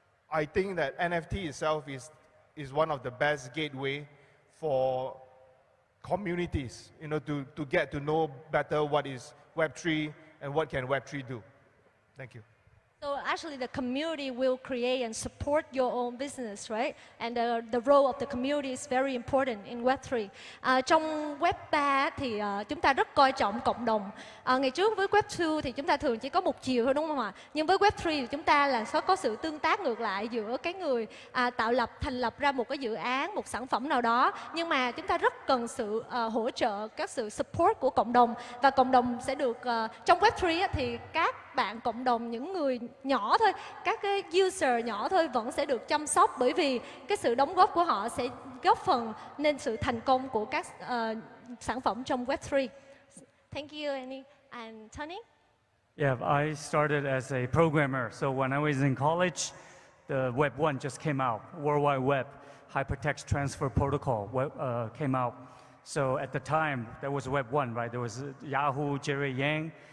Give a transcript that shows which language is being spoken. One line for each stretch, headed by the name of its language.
English: I think that NFT itself is one of the best gateway for communities, you know, to get to know better what is Web3 and what can Web3 do. Thank you. So actually the community will create and support your own business, right? And the role of the community is very important in Web3.
Vietnamese: Trong Web 3 thì chúng ta rất coi trọng cộng đồng. Ngày trước với Web 2 thì chúng ta thường chỉ có một chiều thôi đúng không ạ? Nhưng với Web 3 thì chúng ta là có sự tương tác ngược lại giữa cái người thành lập ra một cái dự án, một sản phẩm nào đó. Nhưng mà chúng ta rất cần sự hỗ trợ, các sự support của cộng đồng. Và cộng đồng sẽ được, trong Web 3 thì các bạn cộng đồng, những người nhỏ thôi, các cái user nhỏ thôi vẫn sẽ được chăm sóc, bởi vì cái sự đóng góp của họ sẽ góp phần nên sự thành công của các sản phẩm trong Web3.
English: Thank you, Andy and Tony. Yeah, I started as a programmer. So when I was in college, the Web 1 just came out. World Wide Web, Hypertext Transfer Protocol came out. So at the time, there was Web 1, right? There was Yahoo, Jerry Yang.